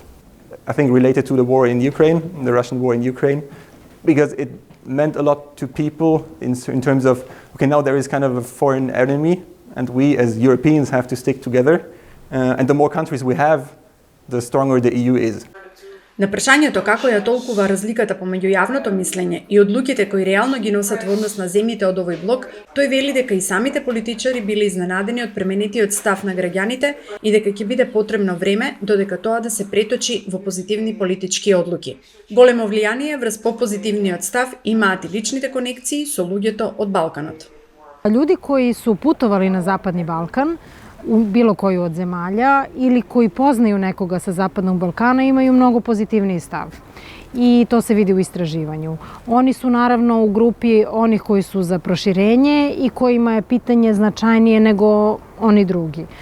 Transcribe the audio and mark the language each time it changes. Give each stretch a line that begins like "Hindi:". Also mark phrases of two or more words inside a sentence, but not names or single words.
English: I think related to the war in Ukraine, the Russian war in Ukraine, because it meant a lot to people in terms of, okay, now there is kind of a foreign enemy, and we as Europeans have to stick together. And the more countries we have, the stronger the EU is.
Macedonian: На прашањето како ја толкува разликата помеѓу јавното мислење и одлуките кои реално ги носат во однос на земјите од овој блок, тој вели дека и самите политичари биле изненадени од пременетиот став на граѓаните и дека ќе биде потребно време додека тоа да се преточи во позитивни политички одлуки. Големо влијание врз попозитивниот став имаат и личните конекции со луѓето од Балканот.
Serbian: Ljudi koji su putovali na Zapadni Balkan, u bilo koju od zemalja, ili koji poznaju nekoga sa Zapadnog Balkana, imaju mnogo pozitivniji stav. I to se vidi u istraživanju. Oni su naravno u grupi onih koji su za proširenje i kojima je pitanje značajnije nego oni drugi.